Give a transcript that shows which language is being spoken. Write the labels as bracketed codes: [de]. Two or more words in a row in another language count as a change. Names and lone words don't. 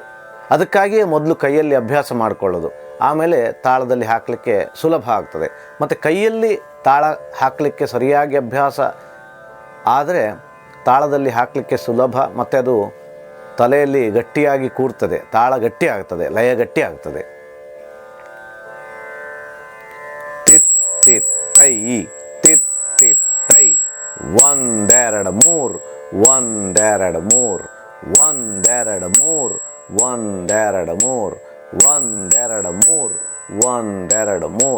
[kn] ಅದಕ್ಕಾಗಿಯೇ ಮೊದಲು ಕೈಯಲ್ಲಿ ಅಭ್ಯಾಸ ಮಾಡಿಕೊಳ್ಳೋದು, ಆಮೇಲೆ ತಾಳದಲ್ಲಿ ಹಾಕಲಿಕ್ಕೆ ಸುಲಭ ಆಗ್ತದೆ. ಮತ್ತು ಕೈಯಲ್ಲಿ ತಾಳ ಹಾಕಲಿಕ್ಕೆ ಸರಿಯಾಗಿ ಅಭ್ಯಾಸ ಆದರೆ ತಾಳದಲ್ಲಿ ಹಾಕಲಿಕ್ಕೆ ಸುಲಭ, ಮತ್ತು ಅದು ತಲೆಯಲ್ಲಿ ಗಟ್ಟಿಯಾಗಿ ಕೂರ್ತದೆ, ತಾಳ ಗಟ್ಟಿ ಆಗ್ತದೆ, ಲಯ ಗಟ್ಟಿ ಆಗ್ತದೆ. ತಿತ್ ತಿತ್ ತೈ, ತಿತ್ ತಿತ್ ತೈ, 1 2 3, 1 2 3, 1 2 3, 1 2 3, 1 2 3, 1 2 3.